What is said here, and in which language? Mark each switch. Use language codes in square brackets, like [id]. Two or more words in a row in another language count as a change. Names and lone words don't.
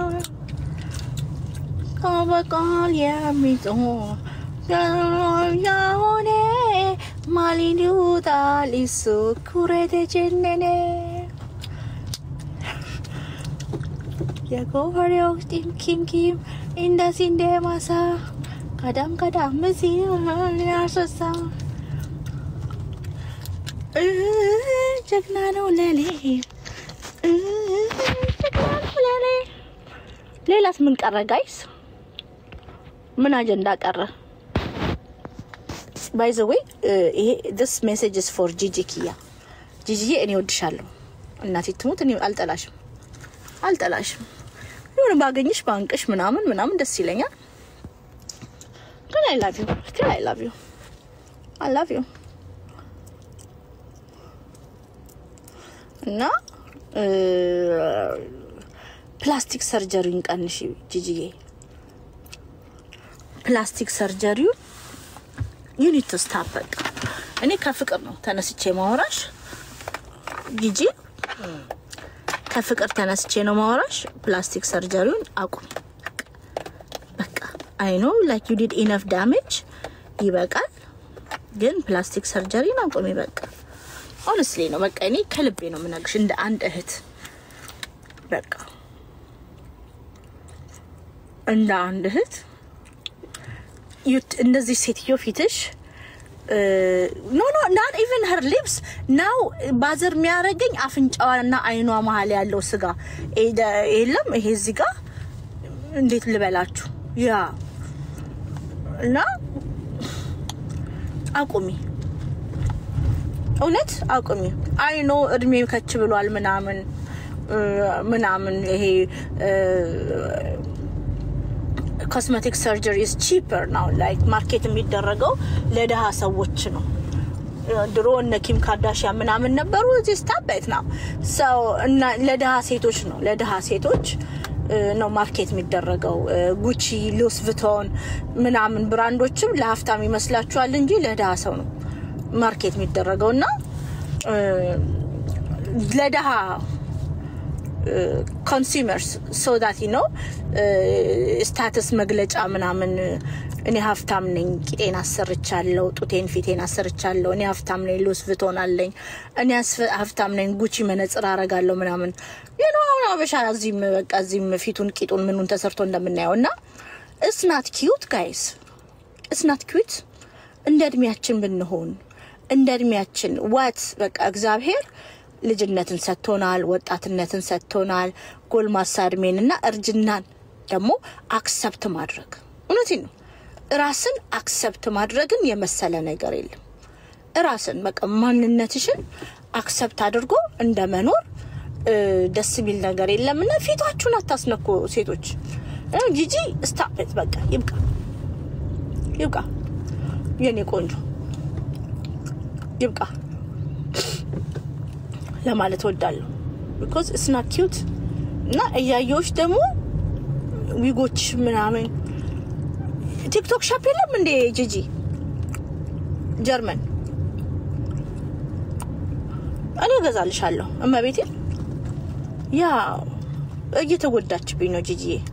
[am] ከበቃል የሚጾም ያሆነ ማሊኑታ ሊሱ ኩሬቴ ጀነነ የጎፈሬው ኪም እንደዚህ እንደማሳ ቀዳም እዚህ ያርሰሳ ጀግና ነው ለኔ ሌላስ ምን ቀረ ጋይስ ምን አጀንዳ ቀረ [en] by the way this message is for Gigi Kia Gigi [am] እኔ ወድሻለሁ እናቴ ትሙት እኔ አልጠላሽም ይሁን ባገኝሽ ባንቅሽ ምናምን ደስ ይለኛል [en] But I love you. Still I love you. I love you. No? Plastic surgery [am] ቀንሽ ጂጂዬ [en] plastic surgery you need to stop it [am] እኔ ከፍቅር ነው ተነስቼ ማወራሽ ጂጂ ከፍቅር ተነስቼ ነው ማወራሽ [en] plastic surgery [am] አቁም በቃ [en] I know like you did enough damage [am] ይበቃል ግን [en] plastic surgery [am] አቁም ይበቃ honestly ነው በቃ እኔ ከልቤ ነው ምናግሽ እንደ አንድ እህት በቃ እንደ አንድ እህት እንደዚህ ሴትዮ ፊትሽ [en] no not even her lips now [am] ባዘር የሚያረገኝ አፍንጫዋና አይኗ መሃል ያለው ስጋ የለም ይሄ እዚህ ጋር እንዴት ልበላችሁ ያ እና አቁሚ እውነት አቁሚ [en] I know [am] እድሜ ከች ብሏል ምናምን ይሄ [en] cosmetic surgery is cheaper now like market [am] የሚደረገው ለደሃ ሰዎች ነው ድሮ እነ ኪም ካርዳሺያን ምናምን ነበሩ እዚህ ስታበት ነው so ለደሃ ሴቶች ነው ለደሃ ሴቶች ነው ማርኬት የሚደረገው ጉቺ ሉስ ቪቶን ምናምን ብራንዶችም ለሀፍታም ይመስላችኋል እንጂ ለደሃ ሰው ነው ማርኬት የሚደረገውና ለደሃ [en] consumers so that you know status [am] መግለጫ ምናምን እኔ ሀፍታም ነኝ ቂጤን አሰርቻለሁ ጡቴን ፊቴን አሰርቻለሁ እኔ ሀፍታም ነኝ ሉስ ቪቶን አለኝ እኔ ሀፍታም ነኝ ጉቺ መነጽር አረጋለሁ ምናምን [en] you know [am] አበሻ እዚህም በቃ እዚህም ፊቱን ቂጡን ምኑን ተሰርቶ እንደምናየውና [en] it's not cute guys it's not cute [am] እንደ እድሜያችን ብንሆን እንደ እድሜያችን [en] what [am] በቃ እግዚአብሔር ልጅነትን ሰጥቶናል ወጣትነትን ሰጥቶናል ጎልማሳ እድሜንና እርጅናን ደግሞ አክሰፕት ማድረግ እውነቴን ነው ራስን አክሰፕት ማድረግን የመሰለ ነገር የለም ራስን በቃ ማንነትሽን አክሰፕት አድርጎ እንደመኖር ደስ ቢል ነገር የለምና ፊታችሁን አታስነኩ ሴቶች ጂጂ [en] stop it [am] በቃ ይብቃ የኔ ቆንጆ ይብቃ ለማለት ወዳለሁ [en] because it's not cute [am] እና እያየሁሽ ደግሞ ዊጎች ምናምን ቲክቶክ ሻፕ የለም እንደ ጂጂ ጀርመን እኔ ገዛልሻለሁ እማቤቴ ያ እየተጎዳችብኝ ነው ጂጂ